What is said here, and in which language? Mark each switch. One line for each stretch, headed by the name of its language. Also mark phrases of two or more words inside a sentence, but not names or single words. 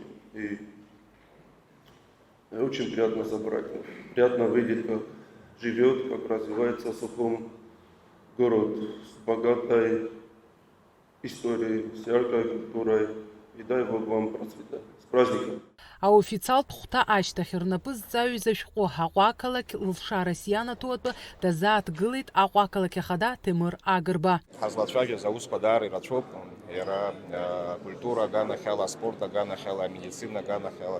Russian: И очень приятно собрать. Приятно видеть, как живет, как развивается Сухум город с богатой историей, с яркой культурой. И дай Бог вам процветать. С праздником!
Abkhazian: Аофициал тхәҭа ашьҭахь рнапы зҵаҩыз ашәҟәы ҳаҟәақалақь лшара сианаҭо атәы дазааҭгылеит аҟәақалақь ахада Ҭемыр Агрба. Ҳазлацәажәаз аусқәа даара ирацәоуп, иара акультура аганахьала, аспорт аганахьала, амедицина аганахьала.